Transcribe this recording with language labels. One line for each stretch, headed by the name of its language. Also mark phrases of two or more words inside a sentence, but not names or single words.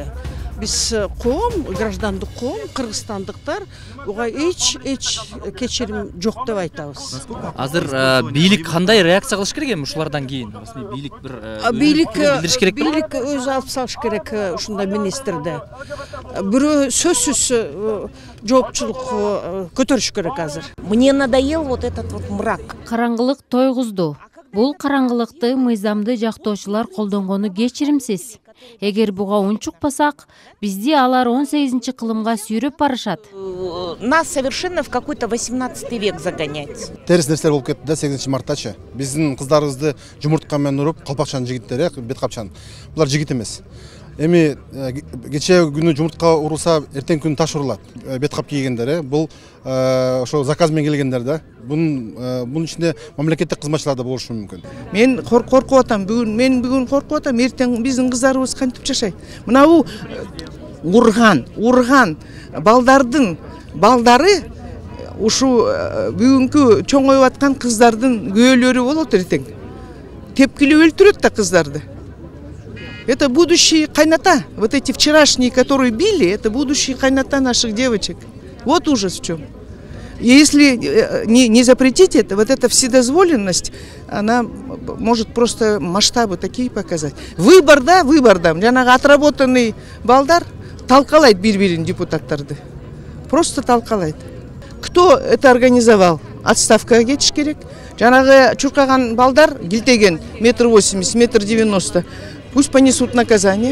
Kyrgyz: Biz коом, граждандык коом, кыргызстандыктар буга эч кечирим жок деп айтабыз. Азыр бийлик кандай реакция кылыш керек эми ушулардан кийин? Бийлик билдириш керек. Бийлик өзү алып салыш керек ушундай министрди. Бирөө сөзсүз жоопчулук көтөрүш керек азыр.
Russian: Мне надоел вот этот вот мрак.
Kyrgyz: Караңгылык тойгузду. Бул караңгылыкты мыйзамды жактоочулар колдонгону кечиримсиз. Эгер буга унчукпасак, бизди алар 18 кылымга сүйрөп барышат.
Russian: Нас совершенно в какой-то 18 век загонять.
Kyrgyz: Терс нерселер болуп кетти да 8 мартачы. Биздин кыздарыбызды жумуртка менен уруп, калпакчан жигиттер, бет капчан. Булар жигит эмес. Эми кече күнү жумуртка урулса, эртең күнү таш урулат. Бет кап кийгендер, бул ошо заказ менен келгендер да. Бунун ичинде мамлекеттик кызматчылар да болушу мүмкүн. Мен коркуп атам. Мен бүгүн коркуп атам. Эртең биздин кыздарыбыз кантип жашайт? Мына бул урган балдары ушу бүгүнкү чоңоюп аткан кыздардын күйөөлөрү болот эртең. Тепкилеп өлтүрөт да кыздарды.
Russian: Это будущие кайната. Вот эти вчерашние, которые били, это будущие кайната наших девочек. Вот ужас в чем. Если не запретить это, вот эта вседозволенность, она может просто масштабы такие показать. Выбор да.
Kyrgyz: Жанагы отработанный балдар талкалайт бир-бирин депутаттарды. Просто талкалайт.
Russian: Кто это организовал?
Kyrgyz: Отставкага кетиш керек. Жанагы чуркаган балдар килтеген 1,80 м, 1,90 м.
Russian: Пусть понесут наказание.